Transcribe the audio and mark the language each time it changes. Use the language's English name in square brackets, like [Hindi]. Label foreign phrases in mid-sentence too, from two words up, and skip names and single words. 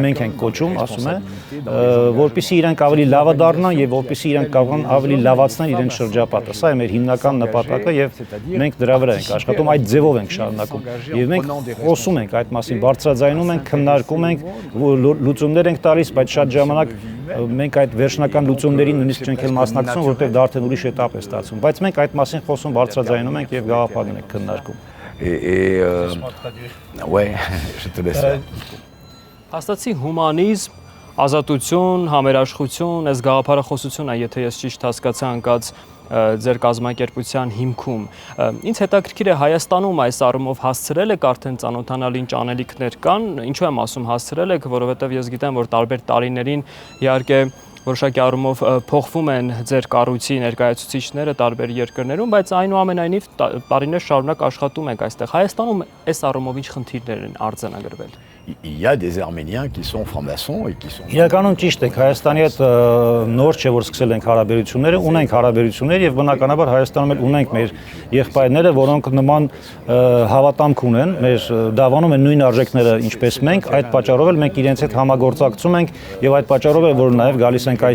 [Armenian] մենք ենք կոչում, ասում է, որպեսզի իրանք ավելի լավը դառնան եւ որպեսզի իրանք կարողան ավելի լավացնել իրենց շրջապատը։ Սա է մեր հիմնական նպատակը եւ մենք դրա վրա ենք աշխատում, այդ ձևով ենք շարունակում։ Եվ մենք խոսում ենք այդ մասին, բարձրաձայնում ենք, քննարկում ենք, լուծումներ ենք տալիս, բայց շատ ժամանակ մենք այդ վերջնական լուծումներին նույնիսկ չենք էլ մասնակցում, որովհետեւ դա արդեն ուրիշ էտապ է ստացվում, բայց մենք այդ մասին խոսում, բարձրաձայնում ենք եւ գաղափարներ ենք քննարկում։ [French] Ouais, je te laisse. [Armenian] Հաստատի հումանիզմ, ազատություն, համերաշխություն, այս գաղափարախոսությունը, եթե ես ճիշտ հասկացա, անկած ձեր կազմակերպության հիմքում։ Ինձ հետաքրքիր է Հայաստանում այս առումով հասցրել եք արդեն ծանոթանալ ինչ անելիքներ կան, ինչու եմ ասում հասցրել եք, որովհետև ես գիտեմ, որ տարբեր տարիներին իհարկե որոշակի առումով փոխվում են ձեր կառույցի ներկայացուցիչները տարբեր երկրներում, բայց այնուամենայնիվ տարիներ շարունակ աշխատում եք այստեղ։ Հայաստանում այս առումով ինչ խնդիրներ են արձանագրվել։ [French] Il y a des Arméniens qui sont francs-maçons et qui sont... [Armenian] Իրականում ճիշտ է, Հայաստանի հետ նոր չէ որ սկսել ենք հարաբերությունները, ունենք հարաբերություններ եւ բնականաբար Հայաստանում էլ ունենք մեր եղբայրները, որոնք նման հավատամք ունեն, մեր դավանում են նույն արժեքները ինչպես մենք, այդ պատճառով էլ մենք իրենց հետ համագործակցում ենք եւ այդ պատճառով է որ նաեւ գալիս ենք